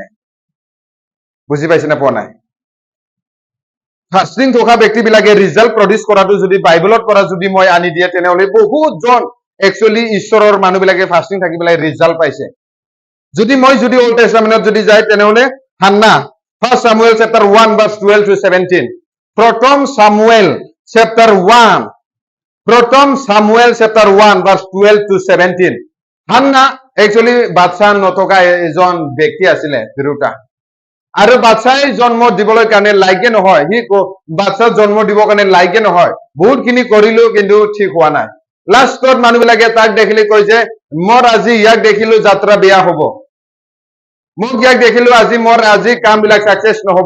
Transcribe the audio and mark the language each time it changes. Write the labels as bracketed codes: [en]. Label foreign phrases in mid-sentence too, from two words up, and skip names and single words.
[as] বুজি পাইছে নে পোৱা নাই? ফাষ্টিং থকা ব্যক্তিবিলাকে ৰিজাল্ট প্ৰডিউচ কৰাটো যদি বাইবেলত পৰা যদি মই আনি দিয়ে, তেনেহলে বহুতজন একচুৱেলি ঈশ্বৰৰ মানুহবিলাকে ফাষ্টিং থাকি পেলাই ৰিজাল্ট পাইছে। যদি অল্ড টেষ্টামেণ্টত যদি যায়, তেনেহলে হান্না, 1 Samuel [en] chapter 1 verse 12 to 17, [as] প্ৰথম সামুৱেল chapter 1, প্ৰথম সামুৱেল [en] chapter 1 verse 12 to 17। [as] হান্না একচুৱেলি বাচ্চা নথকা এজন ব্যক্তি আছিলে, তিৰোতা। আৰু বাচ্চাই জন্ম দিবলৈ কাৰণে লাইকে নহয়, বাচ্চা জন্ম দিবৰ কাৰণে লাইকে নহয়, বহুতখিনি কৰিলো কিন্তু ঠিক হোৱা নাই। লাষ্টত মানুহবিলাকে তাক দেখিলে কয় যে, মোৰ আজি ইয়াক দেখিলো যাত্ৰা বেয়া হ'ব, মোক ইয়াক দেখিলো আজি কাম বিলাক চাকচেছ নহব।